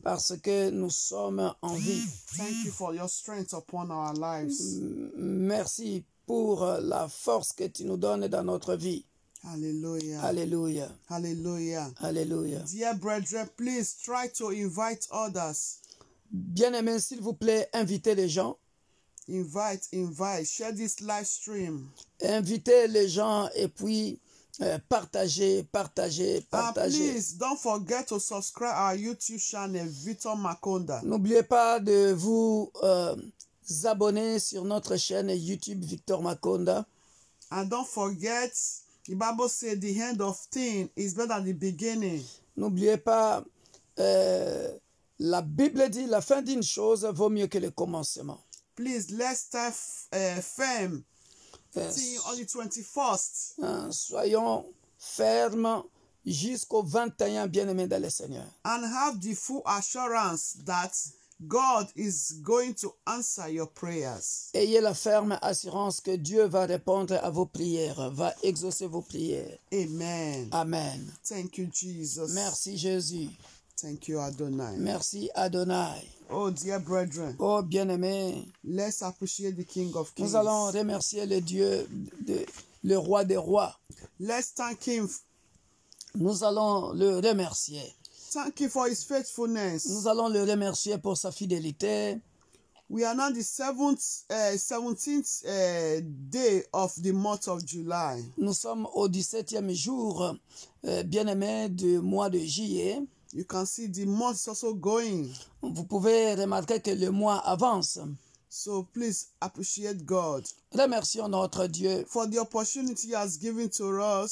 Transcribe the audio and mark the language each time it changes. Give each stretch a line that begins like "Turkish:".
French: parce que nous sommes en vie.
English: Thank you for your strength upon our lives.
French: Merci pour la force que tu nous donnes dans notre vie.
English: Hallelujah.
French: Alléluia.
English: Hallelujah.
French: Alléluia.
English: Dear brethren, please try to invite others.
French: Bien-aimés, s'il vous plaît, invitez les gens.
English: Invite. Share this live stream.
French: Invitez les gens et puis partagez.
English: And please don't forget to subscribe our YouTube channel, Victor Makonda.
French: N'oubliez pas de vous abonner sur notre chaîne YouTube Victor Makonda.
English: And don't forget, the Bible says the end of thing is better than the beginning.
French: N'oubliez pas, la Bible dit la fin d'une chose vaut mieux que le commencement.
English: Please, let's start firm on the 21st.
French: Soyons fermes jusqu'au 21, bien-aimés dans le Seigneur.
English: And have the full assurance that God is going to answer your prayers.
French: Ayez la ferme assurance que Dieu va répondre à vos prières, va exaucer vos prières.
English: Amen.
French: Amen.
English: Thank you, Jesus.
French: Merci Jésus.
English: Thank you, Adonai.
French: Merci Adonai.
English: Oh, dear brethren.
French: Oh, bien-aimés.
English: Let's appreciate the King of Kings.
French: Nous allons remercier le Dieu, le roi des rois.
English: Let's thank him.
French: Nous allons le remercier.
English: Thank you for his faithfulness.
French: Nous allons le remercier pour sa fidélité.
English: We are now the 17th day of the month of July.
French: Nous sommes au 17e jour, bien-aimé, du mois de juillet.
English: You can see the month is also going.
French: Vous pouvez remarquer que le mois avance.
English: So please appreciate God.
French: Remercions notre Dieu
English: For the opportunity he has given to us.